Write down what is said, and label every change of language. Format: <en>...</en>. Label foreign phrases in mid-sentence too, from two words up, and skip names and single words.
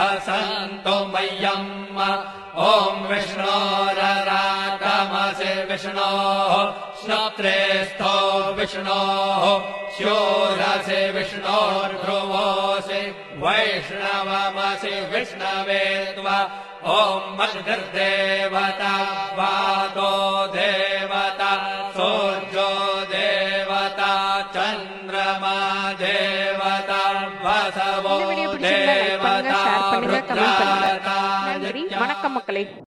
<sa>सन्तु मह्यम् ॐ विष्णोररागमसि विष्णोः श्रोत्रेस्थो विष्णोः शूरसि विष्णोर्ध्रुवोऽसि वैष्णवमसि विष्णवे त्वा ॐ मद्गर्देवता वातो देवता सूर्यो देवता चन्द्रमा देवता वसवो</sa> <ta>இந்த வீடியோ பிடிச்சிருந்தா லைக் பண்ணுங்க,</ta> <sa>देवता</sa> <ta>ஷேர் பண்ணுங்க, கமெண்ட் பண்ணுங்க.</ta> <sa>रुद्राता</sa> <ta>நன்றி. வணக்கம் மக்களே!</ta>